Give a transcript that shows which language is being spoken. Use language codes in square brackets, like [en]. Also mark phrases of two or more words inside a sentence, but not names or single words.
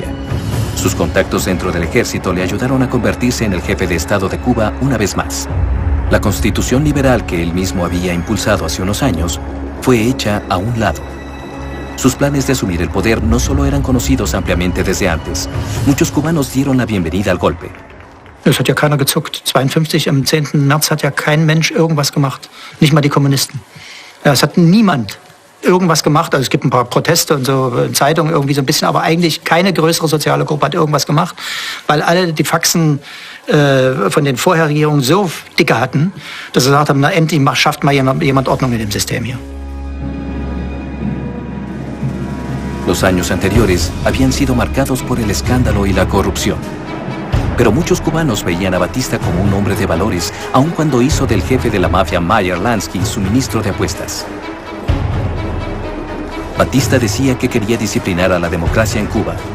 [es] Sus contactos dentro del ejército le ayudaron a convertirse en el jefe de Estado de Cuba una vez más. La constitución liberal que él mismo había impulsado hace unos años fue hecha a un lado. Sus planes de asumir el poder no solo eran conocidos ampliamente desde antes. Muchos cubanos dieron la bienvenida al golpe. [de] Es hat ja keiner gezuckt. 52, am 10. März hat ja kein Mensch irgendwas gemacht. Nicht mal die Kommunisten. Ja, es hat niemand irgendwas gemacht. Also es gibt ein paar Proteste und so in Zeitungen irgendwie so ein bisschen, aber eigentlich keine größere soziale Gruppe hat irgendwas gemacht, weil alle die Faxen von den Vorherregierungen so dicke hatten, dass sie gesagt haben, na endlich schafft mal jemand Ordnung in dem System hier. [es] Los años anteriores habían sido marcados por el escándalo y la corrupción. Pero muchos cubanos veían a Batista como un hombre de valores, aun cuando hizo del jefe de la mafia Meyer Lansky su ministro de apuestas. Batista decía que quería disciplinar a la democracia en Cuba.